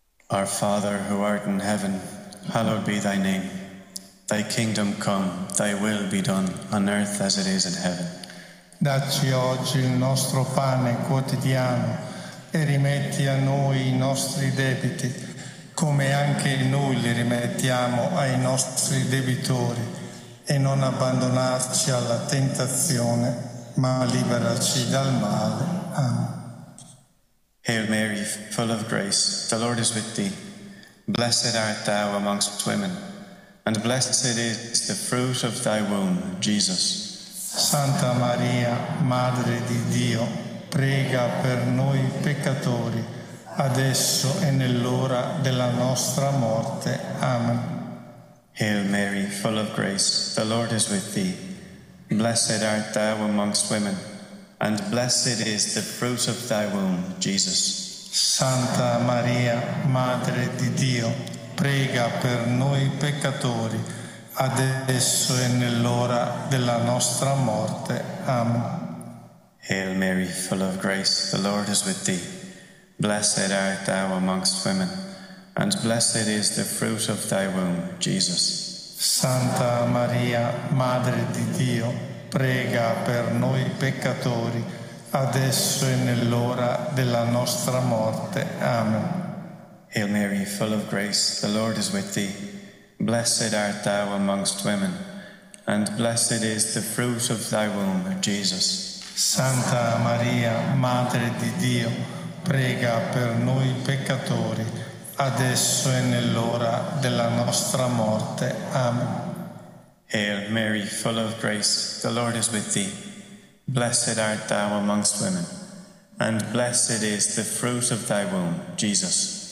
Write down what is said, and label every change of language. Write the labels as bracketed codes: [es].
[en] Our Father, who art in heaven, hallowed be thy name. Thy kingdom come, thy will be done, on earth as it is in heaven. [it] Dacci oggi il nostro pane quotidiano e rimetti a noi i nostri debiti, come anche noi li rimettiamo ai nostri debitori, e non abbandonarci alla tentazione, ma liberaci dal male. Amen. [en] Hail Mary, full of grace, the Lord is with thee. Blessed art thou amongst women, and blessed is the fruit of thy womb, Jesus. [it] Santa Maria, Madre di Dio, prega per noi peccatori, adesso e nell'ora della nostra morte. Amen. [en] Hail Mary, full of grace, the Lord is with thee. Blessed art thou amongst women, and blessed is the fruit of thy womb, Jesus. [it] Santa Maria, Madre di Dio, prega per noi peccatori, adesso e nell'ora della nostra morte. Amen. [en] Hail Mary, full of grace, the Lord is with thee. Blessed art thou amongst women, and blessed is the fruit of thy womb, Jesus. [it] Santa Maria, Madre di Dio, prega per noi peccatori, adesso e nell'ora della nostra morte. Amen. [en] Hail Mary, full of grace, the Lord is with thee. Blessed art thou amongst women, and blessed is the fruit of thy womb, Jesus. [it] Santa Maria, Madre di Dio, prega per noi peccatori, adesso e nell'ora della nostra morte. Amen. [en] Hail Mary, full of grace, the Lord is with thee. Blessed art thou amongst women, and blessed is the fruit of thy womb, Jesus.